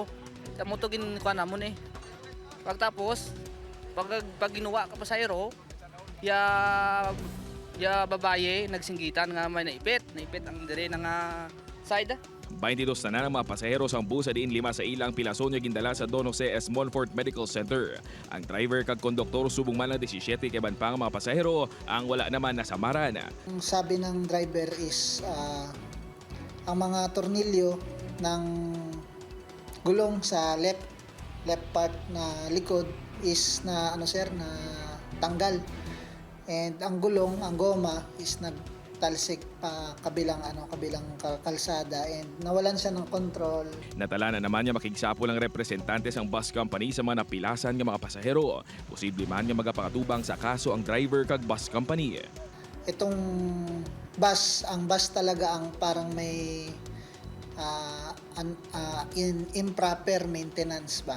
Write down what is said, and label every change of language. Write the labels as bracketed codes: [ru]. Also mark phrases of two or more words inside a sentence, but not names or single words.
[hil] Kamo to ginkuha namon eh. Pagtapos pag ginuwa ka pasahero, ya babaye nagsinggitan nga may naipit ang dire nga side. 22 na ng mga pasahero sang bus sa diin 5 sa ilang pilason nga gindala sa Don Jose S. Monfort Medical Center. Ang driver kag konduktor subong man lang 17 kay ban pa nga mga pasahero ang wala naman nasamaran. [tl] Ang sabi ng driver is ang mga tornilyo ng gulong sa left part na likod is na na tanggal. And ang gulong, ang goma is nagtalsik pa kabilang kalsada and nawalan siya ng control. [hil] Natala na naman niya makigsapo ng representante sang bus company sa mga napilasan ng mga pasahero. Posible man nga magapakatubang sa kaso ang driver kag bus company. [tl] Itong ang bus talaga ang parang may improper maintenance ba.